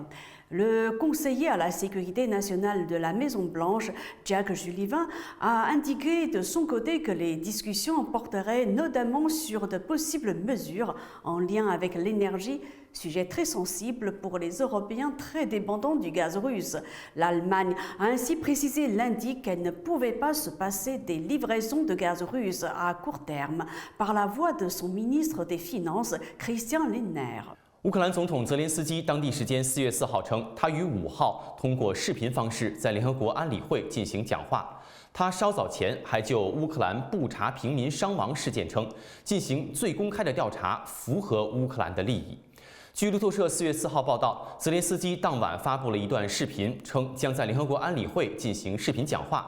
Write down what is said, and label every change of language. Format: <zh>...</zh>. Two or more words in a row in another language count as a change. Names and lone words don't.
<fr>Le conseiller à la sécurité nationale de la Maison-Blanche, Jack Sullivan, a indiqué de son côté que les discussions porteraient notamment sur de possibles mesures en lien avec l'énergie, sujet très sensible pour les Européens très dépendants du gaz russe. L'Allemagne a ainsi précisé lundi qu'elle ne pouvait pas se passer des livraisons de gaz russe à court terme par la voix de son ministre des Finances, Christian Lindner.</fr> <zh>乌克兰总统泽连斯基当地时间4月4号称，他于5号通过视频方式在联合国安理会进行讲话。他稍早前还就乌克兰布查平民伤亡事件称，进行最公开的调查符合乌克兰的利益。据路透社4月4号报道，泽连斯基当晚发布了一段视频，称将在联合国安理会进行视频讲话。</zh>